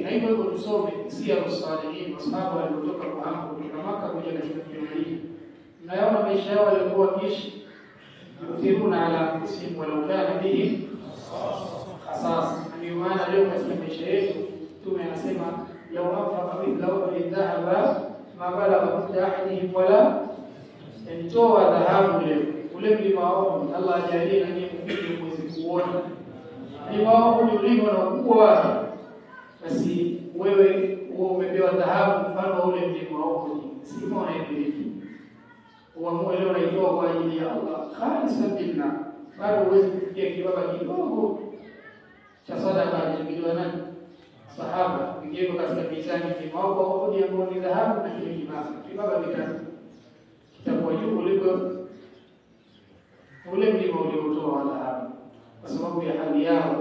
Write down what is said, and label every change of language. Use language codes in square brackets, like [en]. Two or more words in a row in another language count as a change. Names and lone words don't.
[sw] Na hivyo tusome [ar] سيرة صالحين, [sw] masahaba waliotoka kwa hapo kutoka Makka kuja katika Madina. Mnaona maisha yao walikuwa wakiishi [ar] يؤثرون على أنفسهم ولو كان بهم خصاصة. [sw] Ndio maana leo katika maisha yetu Mtume anasema [ar] لو أنفق مثل أحد ذهبا ما بلغ مد أحدهم [sw] wala yantoa dhahabu leo ule mlima wao. Allah ajalie na nyinyi mfike mwezi kuona mlima wao ulivyo na ukubwa wake, basi wewe umepewa dhahabu mfano ule mlima wao, si mbona hivi uamue leo naitoa kwa ajili ya Allah [ar] خالصا لله, [sw] bado huwezi kufikia kibaba kidogo cha sadaka aliyotoa nani sahaba, ingeko katika mizani mlima wao kwa Uhud ambao ni dhahabu na kile kibaba kitakuwa juu kuliko ule mlima uliotoa dhahabu, kwa sababu ya hali yao.